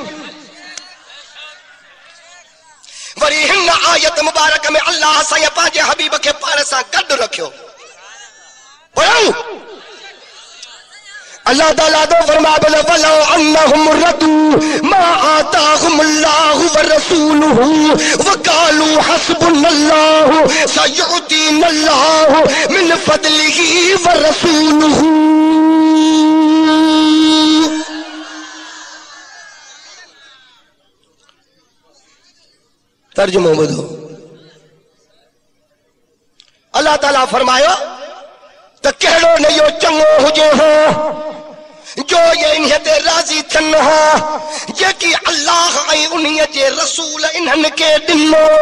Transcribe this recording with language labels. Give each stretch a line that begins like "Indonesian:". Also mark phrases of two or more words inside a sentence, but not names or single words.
Sindhi: वरी हिन आयत मुबारक में अल्लाह साईं पंहिंजे हबीब खे पाण सां गॾु रखियो पढ़ूं अल्लाह ताला तो फरमाए
Arabic: ولو أنهم رضوا ما آتاهم الله ورسوله وقالوا حسبنا الله سيؤتينا الله من فضله ورسوله
Sindhi: तर्जुमो ॿुधो अल्लाह ताला फरमायो त कहिड़ो न इहो चङो हुजे हो जो ये इन्हे ते राज़ी थियनि हा जेकी अल्लाह ऐं उन्हीअ जे रसूल इन्हनि खे ॾिनो